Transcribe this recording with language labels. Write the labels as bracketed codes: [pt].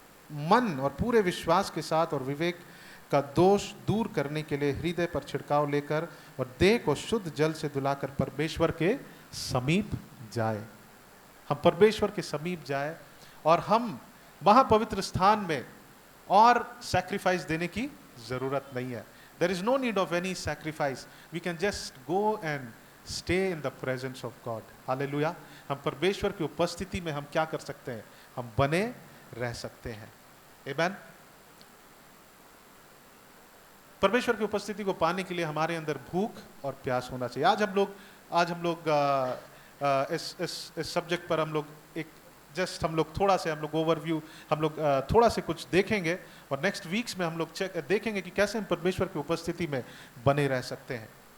[hi] मन और पूरे विश्वास के साथ और विवेक का दोष दूर करने के लिए हृदय पर छिड़काव लेकर और देह को शुद्ध जल से धुलाकर परमेश्वर के समीप जाए। हम परमेश्वर के समीप जाए और हम महापवित्र स्थान में और सैक्रिफाइस देने की जरूरत नहीं है। [en] There is no need of any sacrifice. We can just go and stay in the presence of God. Hallelujah. [hi] हम परमेश्वर की उपस्थिति में हम क्या कर सकते हैं? हम बने रह सकते हैं। Amen. परमेश्वर की उपस्थिति को पाने के लिए हमारे अंदर भूख और प्यास होना चाहिए। आज हम लोग इस सब्जेक्ट पर हम लोग थोड़ा से ओवरव्यू थोड़ा से कुछ देखेंगे, और नेक्स्ट वीक्स में हम लोग देखेंगे कि कैसे हम परमेश्वर की उपस्थिति में बने रह सकते हैं।